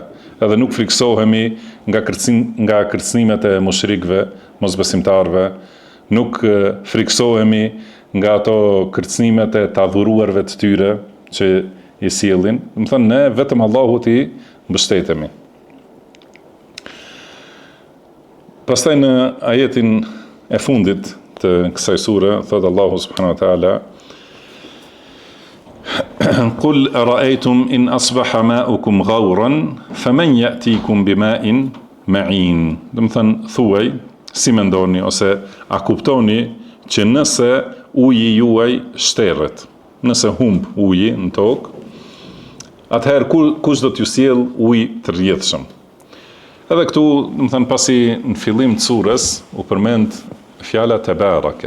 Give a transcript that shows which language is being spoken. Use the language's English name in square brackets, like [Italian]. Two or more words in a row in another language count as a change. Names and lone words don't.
[Albanian] Edhe nuk friksohemi nga kërcënimet e mushrikëve, mosbesimtarëve, nuk friksohemi nga ato kërcënimet e të adhuruarve të tyre që i sjellin. Do të thënë ne vetëm Allahut i mbështetemi. Pastaj në ajetin e fundit të kësaj sure, thotë Allahu [Arabic] سبحانه وتعالى: "قل أرأيتم إن أصبح ماؤكم غورا فمن يأتيكم بماء معين." [Albanian] Do të thënë thuaj, si mendoni ose a kuptoni që nëse uji juaj shterret, nëse humb uji në tokë, atëherë kush do t'ju sjell ujë të rrjedhshëm? Edhe këtu, do të thënë pasi në fillim të surës u përmend fjala tebarake.